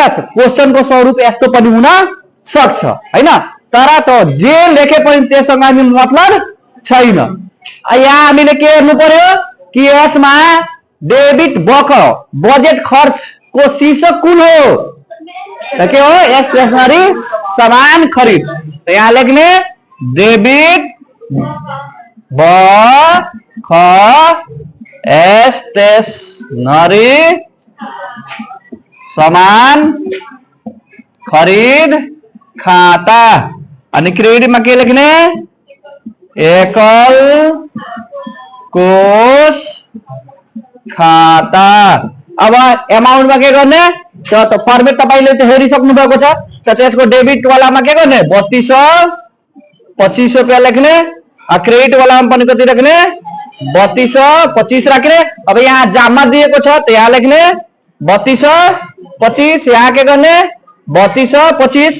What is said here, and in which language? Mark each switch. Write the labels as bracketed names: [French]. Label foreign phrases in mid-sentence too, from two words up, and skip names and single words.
[Nepali] क्वेशनको स्वरूप यस्तो पनि हुन सक्छ हैन। तर त जे लेखे पनि त्यससँग हामी मतलब छैन। यहाँ हामीले के हेर्नु पर्यो कि यसमा [English] debit budget [Nepali] खर्च को शीर्षक कुन हो त के हो स्टेशनरी सामान खरीद। तो यहाँ लेख्ने डेबिट स्टेशनरी सामान खरीद खाता। अनि क्रेडिट में के लेख्ने एकल कोष खाता। अब अमाउंट में के गर्ने तो फर्मेट तपाईले त हेरिसक्नु भएको छ। त त्यसको डेबिट वालामा के गर्ने 3225 रुपैयाँ लेख्ने, क्रेडिट वालामा पनि कति राख्ने 3225 राख्ने। अब यहाँ जाममा दिएको छ त यहाँ लेख्ने 3225, यहाँ के गर्ने 3225।